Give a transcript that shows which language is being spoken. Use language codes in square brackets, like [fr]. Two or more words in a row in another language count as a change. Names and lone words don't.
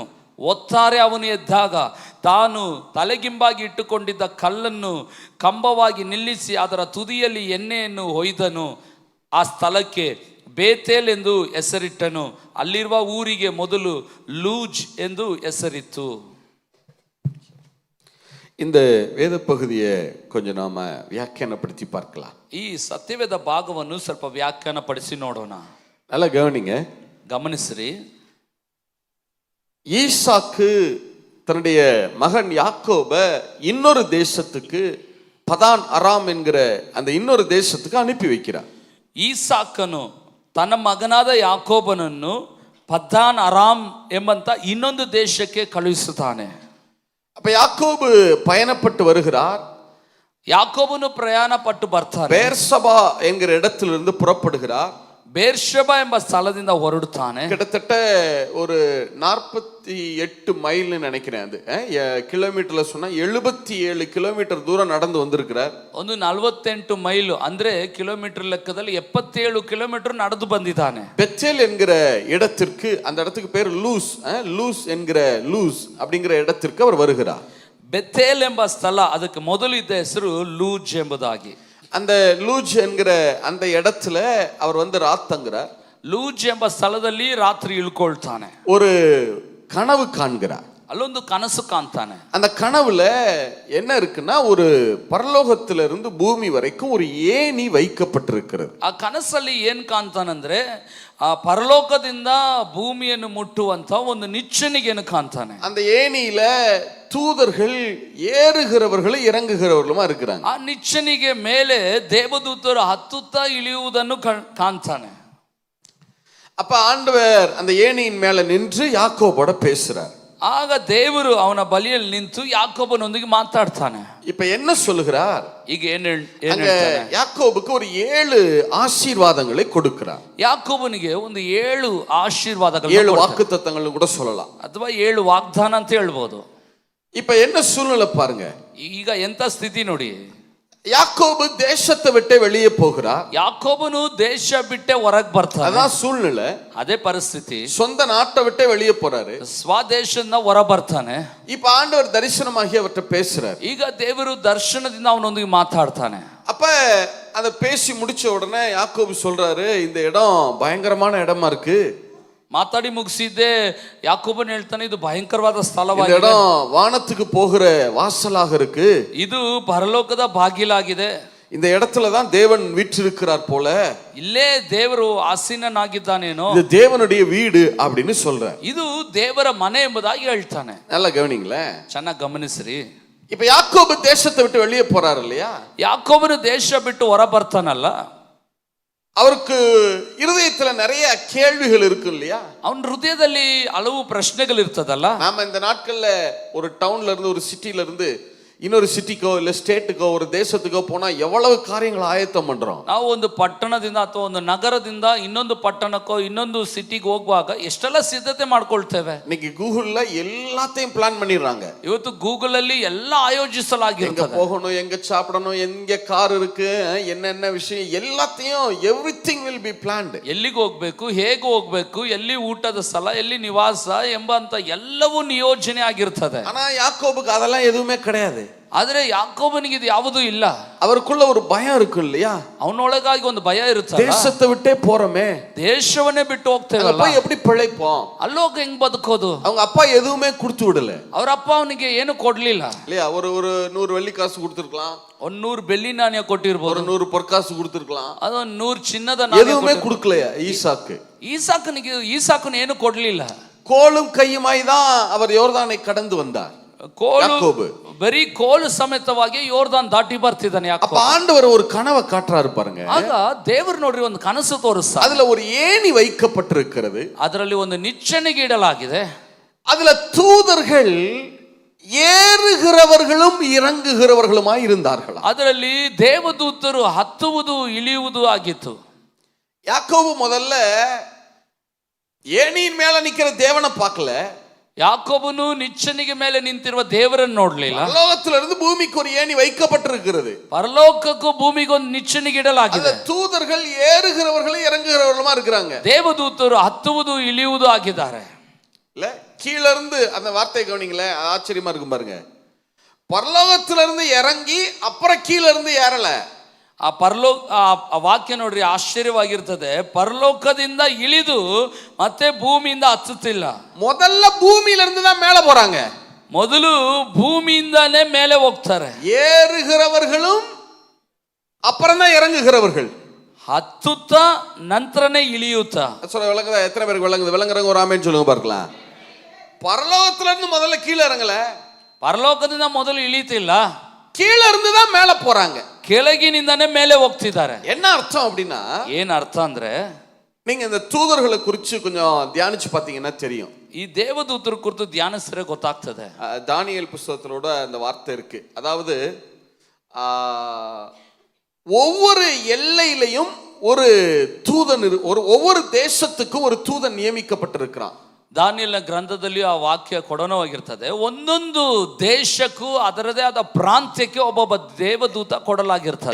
[kn] ಒತ್ತಾರೆ ಅವನು ಎದ್ದಾಗ ತಾನು ತಲೆಗಿಂಬಾಗಿ ಇಟ್ಟುಕೊಂಡಿದ್ದ ಕಲ್ಲನ್ನು ಕಂಬವಾಗಿ ನಿಲ್ಲಿಸಿ ಅದರ ತುದಿಯಲ್ಲಿ ಎಣ್ಣೆಯನ್ನು ಹೊಯ್ದನು. ಆ ಸ್ಥಳಕ್ಕೆ ಬೇತೇಲ್ ಎಂದು ಹೆಸರಿಟ್ಟನು. ಅಲ್ಲಿರುವ ಊರಿಗೆ ಮೊದಲು ಲೂಜ್ ಎಂದು ಹೆಸರಿತ್ತು. [ta] இந்த வேத பகுதியை கொஞ்சம் நாம வியாக்கியானப்படுத்தி பார்க்கலாம். [kn] ಈ ಸತ್ಯವೇದ ಭಾಗವನ್ನು ಸ್ವಲ್ಪ ವ್ಯಾಖ್ಯಾನಪಡಿಸಿ ನೋಡೋಣ. [ta] நல்லா கவனிங்க. [kn] ಗಮನಿಸ್ರಿ. [ta] ஈசாக்கு தன்னுடைய மகன் யாக்கோப இன்னொரு தேசத்துக்கு பதான் அராம் என்கிற அந்த இன்னொரு தேசத்துக்கு அனுப்பி வைக்கிறார். [kn] ಈಸಾಕನು ತನ್ನ ಮಗನಾದ ಯಾಕೋಬನನ್ನು ಪದ್ದಾನ್ ಅರಾಮ್ ಎಂಬಂತ ಇನ್ನೊಂದು ದೇಶಕ್ಕೆ ಕಳುಹಿಸುತ್ತಾನೆ. [ta] அப்ப யாக்கோபு பயணப்பட்டு வருகிறார். [kn] ಯಾಕೋಬನು ಪ್ರಯಾಣ ಪಟ್ಟು ಬರ್ತಾನೆ. [ta] பேர்சபா என்கிற இடத்திலிருந்து புறப்படுகிறார். [kn] ಬೇರ್ಷೆಬ ಎಂಬ ಸ್ಥಳದಿಂದ ಹೊರಡುತ್ತಾನೆ. [ta] கிட்டத்தட்ட ஒரு 48 மைல் நினைக்கிறேன். அது கிலோமீட்டர்ல சொன்னா 77 கிலோமீட்டர் தூரம் நடந்து வந்திருக்கிறார். [kn] ಒಂದು 48 ಮೈಲು ಅಂದ್ರೆ ಕಿಲೋಮೀಟರ್ ಲೆಕ್ಕದಲ್ಲಿ 77 ಕಿಲೋಮೀಟರ್ ನಡೆದು ಬಂದಿದ್ದಾನೆ. [ta] பெத்தேல் என்கிற இடத்திற்கு, அந்த இடத்துக்கு பேர் லூஸ், லூஸ் என்கிற லூஸ் அப்படிங்கிற இடத்திற்கு அவர் வருகிறார். [kn] ಬೆತೇಲ್ ಎಂಬ ಸ್ಥಳ, ಅದಕ್ಕೆ ಮೊದಲು ಇದ್ದ ಹೆಸರು ಲೂಜ್ ಎಂಬುದಾಗಿ. [ta] அந்த லூஜ் என்கிற அந்த இடத்துல அவர் வந்து ராத்தங்கிறார். [kn] ಲೂಜ್ ಎಂಬ ಸ್ಥಳದಲ್ಲಿ ರಾತ್ರಿ ಇಳ್ಕೊಳ್ತಾನೆ. [ta] ஒரு கனவு காண்கிறார். [kn] ಅಲ್ಲೊಂದು ಕನಸು ಕಾಣ್ತಾನೆ. [ta] அந்த கனவுல என்ன இருக்குன்னா, ஒரு பரலோகத்திலிருந்து பூமி வரைக்கும் ஒரு ஏணி வைக்கப்பட்டிருக்கிறது. [kn] ಆ ಕನಸಲ್ಲಿ ಏನ್ ಕಾಣ್ತಾನಂದ್ರೆ, ಆ ಪರಲೋಕದಿಂದ ಭೂಮಿಯನ್ನು ಮುಟ್ಟುವಂತ ಒಂದು ನಿಚ್ಚಣಿಗೆಯನ್ನು ಕಾಣ್ತಾನೆ. [ta] அந்த ஏணியில தூதர்கள் ஏறுகிறவர்களும் இறங்குகிறவர்களுமா இருக்கிறாங்க. [kn] ಆ ನಿಚ್ಚಣಿಗೆ ಮೇಲೆ ದೇವದೂತರು ಹತ್ತುತ್ತಾ ಇಳಿಯುವುದನ್ನು ಕಾಣ್ತಾನೆ. [ta] அப்ப ஆண்டவர் அந்த ஏணியின் மேல நின்று யாக்கோபோட பேசுறார். [kn] ಆಗ ದೇವರು ಅವನ ಬಳಿಯಲ್ಲಿ ನಿಂತು ಯಾಕೋಬನೊಂದಿಗೆ ಮಾತಾಡ್ತಾನೆ. [ta] இப்ப என்ன சொல்லுகிறார்? [kn] ಈಗ [ta] யாக்கோபுக்கு ஒரு 7 ஆசீர்வாதங்களை கொடுக்கிறார். [kn] ಯಾಕೋಬನಿಗೆ ಒಂದು 7 ಆಶೀರ್ವಾದಗಳು, [ta] 7 வாக்குத்தத்தங்கள் கூட சொல்லலாம், [kn] ಅಥವಾ 7 ವಾಗ್ದಾನ ಅಂತ ಹೇಳ್ಬೋದು. [ta] இப்ப என்ன சூழ்நிலை பாருங்க. [kn] ಈಗ ಎಂತ ಸ್ಥಿತಿ ನೋಡಿ. [ta] யாக்கோபு தேசத்தை விட்டு வெளியே போகிறார். [kn] ಯಾಕೋಬನು ದೇಶ ಬಿಟ್ಟೆ ಹೊರಗೆ ಬರ್ತಾನೆ. [ta] அதான் சூழ்நிலை, [kn] ಅದೇ ಪರಿಸ್ಥಿತಿ. [ta] சொந்த நாட்டை விட்டு வெளியே போறாரு. [kn] ಸ್ವದೇಶದಿಂದ ಹೊರ ಬರ್ತಾನೆ. [ta] இப்ப ஆண்டவர் தரிசனமாகி அவர்கிட்ட பேசுறார். [kn] ಈಗ ದೇವರು ದರ್ಶನದಿಂದ ಅವನೊಂದಿಗೆ ಮಾತಾಡ್ತಾನೆ. [ta] அப்ப அதை பேசி முடிச்ச உடனே யாக்கோபு சொல்றாரு, இந்த இடம் பயங்கரமான இடமா இருக்கு. [kn] ಮಾತಾಡಿ ಮುಗಿಸಿದ್ದೆ ಯಾಕೋಬನ್ ಹೇಳ್ತಾನೆ, ಇದು ಭಯಂಕರವಾದ ಸ್ಥಳವಾಗಿದೆ. [ta] இந்த இடம் வானத்துக்கு போகிற வாசலாக இருக்கு. [kn] ಇದು ಪರಲೋಕದ ಬಾಗಿಲಾಗಿದೆ. [ta] இந்த இடத்துல தான் தேவன் வீற்றிருக்கிறார் போல. [kn] ಇಲ್ಲೇ ದೇವರು ಆಸೀನನಾಗಿದ್ದಾನೇನೋ. [ta] இது தேவனுடைய வீடு அப்படின்னு சொல்ற. [kn] ಇದು ದೇವರ ಮನೆ ಎಂಬುದಾಗಿ ಹೇಳ್ತಾನೆ. [ta] நல்லா கவனிங்களே, [kn] ಚೆನ್ನಾಗಿ ಗಮನಿಸ್ರಿ. [ta] இப்ப யாக்கோபு தேசத்தை விட்டு வெளியே போறாரு இல்லையா? [kn] ಯಾಕೋಬನು ದೇಶ ಬಿಟ್ಟು ಹೊರ ಬರ್ತಾನಲ್ಲ, [ta] அவருக்கு இருதயத்துல நிறைய கேள்விகள் இருக்கு இல்லையா? [kn] ಅವನ ಹೃದಯದಲ್ಲಿ ಹಲವು ಪ್ರಶ್ನೆಗಳು ಇರ್ತದಲ್ಲ. [ta] நாம இந்த நாட்கள்ல ஒரு டவுன்ல இருந்து, ஒரு சிட்டில இருந்து இன்னொரு சிட்டிக்கோ இல்ல ಸ್ಟೇಟ್ಗೋ ஒரு தேசத்துக்கோ போனா எவ்வளவு காரியங்களை ஆயத்தம் பண்றோம். [kn] ನಾವು ಒಂದು ಪಟ್ಟಣದಿಂದ ಅಥವಾ ಒಂದು ನಗರದಿಂದ ಇನ್ನೊಂದು ಪಟ್ಟಣಕ್ಕೋ ಇನ್ನೊಂದು ಸಿಟಿಗೆ ಹೋಗುವಾಗ ಎಷ್ಟೆಲ್ಲ ಸಿದ್ಧತೆ ಮಾಡ್ಕೊಳ್ತೇವೆ. [ta] இன்னைக்கு கூகுள்ல எல்லாத்தையும் பிளான் பண்ணிடுறாங்க. [kn] ಇವತ್ತು ಗೂಗಲ್ ಅಲ್ಲಿ ಎಲ್ಲ ಆಯೋಜಿಸಲಾಗಿರ್ತದೆ. [ta] எங்க போகணும், எங்க சாப்பிடணும், எங்க கார் இருக்கு, என்னென்ன விஷயம் எல்லாத்தையும் [en] everything will be planned. [kn] ಎಲ್ಲಿಗೆ ಹೋಗ್ಬೇಕು, ಹೇಗೆ ಹೋಗ್ಬೇಕು, ಎಲ್ಲಿ ಊಟದ ಸ್ಥಳ, ಎಲ್ಲಿ ನಿವಾಸ ಎಂಬಂತ ಎಲ್ಲವೂ ನಿಯೋಜನೆ ಆಗಿರ್ತದೆ. [ta] ஆனா யாக்கோபுக்கு அதெல்லாம் எதுவுமே கிடையாது. [kn] ಆದ್ರೆ ಯಾಕೋಬನಿಗೆ ಇದು ಯಾವುದೂ ಇಲ್ಲ. [ta] அவருக்குள்ள ஒரு பயம் இருக்கு இல்லையா? [kn] ಅವನೊಳಗಾಗಿ ಒಂದು ಭಯ ಇರುತ್ತೆ. [ta] தேசத்தை விட்டே போறோமே, [kn] ದೇಶವನ್ನೇ ಬಿಟ್ಟು ಹೋಗ್ತೇವಲ್ಲ, [ta] எப்படி பிழைப்போம், [kn] ಅಲ್ಲೋಗ ಹೆಂಗ್ ಬದುಕೋದು? [ta] அவங்க அப்பா எதுவுமே கொடுத்து விடல. [kn] ಅವ್ರ ಅಪ್ಪ ಅವನಿಗೆ ಏನು ಕೊಡ್ಲಿಲ್ಲ [ta] இல்லையா? ஒரு 100 வெள்ளி காசு கொடுத்திருக்கலாம், [kn] 100 ಬೆಳ್ಳಿ ನಾಣ್ಯ ಕೊಟ್ಟಿರ್ಬೋದು, [ta] 100 பொற்காசு கொடுத்திருக்கலாம். [kn] ಅದೊಂದು 100 ಚಿನ್ನದ ನಾಣ್ಯ [ta] எதுவுமே கொடுக்கலையா ஈசாக்கு? [kn] ಈಸಾಕನು ಏನು ಕೊಡ್ಲಿಲ್ಲ. [ta] கோலும் கையுமாய் தான் அவர் யோர்தானை கடந்து வந்தார். [kn] ಕೋಲು ಯಾಕೋಬು ಬರೀ ಕೋಲು ಸಮೇತವಾಗಿ ಯೋರ್ದಾನ್ ದಾಟಿ ಬರ್ತಿದ್ದಾನೆ [ta] அப்ப [kn] ಯಾಕೋಬ. [ta] ஆண்டவர் ஒரு கனவை காட்டுறாரு பாருங்க. [kn] ಆಗ ದೇವರು ನೋಡ್ರಿ ಒಂದು ಕನಸು ತೋರಿಸ್ತಾರೆ. [ta] அதுல ஒரு ஏணி வைக்கப்பட்டிருக்கிறது. [kn] ಅದರಲ್ಲಿ ಒಂದು ನಿಚ್ಚಣಿಗೆ ಇಡಲಾಗಿದೆ. [ta] அதுல தூதர்கள் ஏறுகிறவர்களும் இறங்குகிறவர்களுமாய் இருந்தார்களா. [kn] ಅದರಲ್ಲಿ ದೇವದೂತರು ಹತ್ತುವುದು ಇಳಿಯುವುದು ಆಗಿತ್ತು. [ta] யாக்கோபு முதல்ல ஏணியின் மேல நிக்கிற தேவனை பார்க்கல. [kn] ಯಾಕೋಬನು ನಿಚ್ಚಣಿಗೆ ಮೇಲೆ ನಿಂತಿರುವ ದೇವರನ್ನು ನೋಡ್ಲಿಲ್ಲ. [ta] பரலோகத்திலிருந்து பூமிக்கு ஒரு ஏணி வைக்கப்பட்டிருக்கிறது. [kn] ಪರಲೋಕಕ್ಕೂ ಭೂಮಿಗೆ ಒಂದು ನಿಚ್ಚಣಿಗೆ ಇಡಲಾಗಿದೆ. [ta] தூதர்கள் ஏறுகிறவர்களும் இறங்குகிறவர்களுமா இருக்கிறாங்க. [kn] ದೇವದೂತರು ಹತ್ತುವುದು ಇಳಿಯುವುದು ಆಗಿದ್ದಾರೆ. [ta] இல்ல கீழ இருந்து அந்த வார்த்தை கவனிங்களேன், ஆச்சரியமா இருக்கும் பாருங்க. பரலோகத்திலிருந்து இறங்கி அப்புறம் கீழ இருந்து ஏறல. [kn] ಆ ವಾಕ್ಯ ನೋಡ್ರಿ ಆಶ್ಚರ್ಯವಾಗಿರ್ತದೆ. ಪರಲೋಕದಿಂದ ಇಳಿದು ಮತ್ತೆ ಭೂಮಿಯಿಂದ ಹತ್ತುತ್ತಿಲ್ಲ. [ta] முதல்ல பூமியில இருந்து தான் மேல போறாங்க. [kn] ಮೊದಲು ಭೂಮಿಯಿಂದಾನೇ ಮೇಲೆ ಹೋಗ್ತಾರೆ. [ta] ஏறுகிறவர்களும் அப்புறம் தான் இறங்குகிறவர்கள். [kn] ಹತ್ತುತ್ತಾ ನಂತರನೇ ಇಳಿಯುತ್ತಾ. [ta] சொல்ல விளங்குதா? எத்தனை பேருக்கு விளங்குது? விளங்குறவங்க ஒரு ஆமென் சொல்லுங்க பார்க்கலாம். பரலோகத்துல இருந்து முதல்ல கீழ இறங்கல. [kn] ಪರಲೋಕದಿಂದ ಮೊದಲು ಇಳಿತಿಲ್ಲ, [ta] கீழ இருந்து தான் மேல போறாங்க. [kn] ಕೆಳಗಿನಿಂದಾನೇ ಮೇಲೆ ಹೋಗ್ತಿದ್ದಾರೆ. [ta] என்ன அர்த்தம் அப்படின்னா, [kn] ಏನ್ ಅರ್ಥ ಅಂದ್ರೆ, [ta] நீங்க இந்த தூதர்களை குறித்து கொஞ்சம் தியானிச்சு பார்த்தீங்கன்னா தெரியும். [kn] ಈ ದೇವದೂತರ ಕುರಿತು ಧ್ಯಾನಿಸಿದ್ರೆ ಗೊತ್ತಾಗ್ತದೆ. [ta] தானியேல் புஸ்தகத்திலோட அந்த வார்த்தை இருக்கு. அதாவது ஒவ்வொரு எல்லையிலையும் ஒரு தூதன், ஒவ்வொரு தேசத்துக்கும் ஒரு தூதன் நியமிக்கப்பட்டிருக்கிறான். [kn] ದಾನಿಯೇಲನ ಗ್ರಂಥದಲ್ಲಿ ಆ ವಾಕ್ಯ ಕೊಡನವಾಗಿರ್ತದೆ. ಒಂದೊಂದು ದೇಶಕ್ಕೂ ಅದರದೇ ಆದ ಪ್ರಾಂತ್ಯಕ್ಕೆ ಒಬ್ಬೊಬ್ಬ ದೇವದೂತ ಕೊಡಲಾಗಿರ್ತದೆ.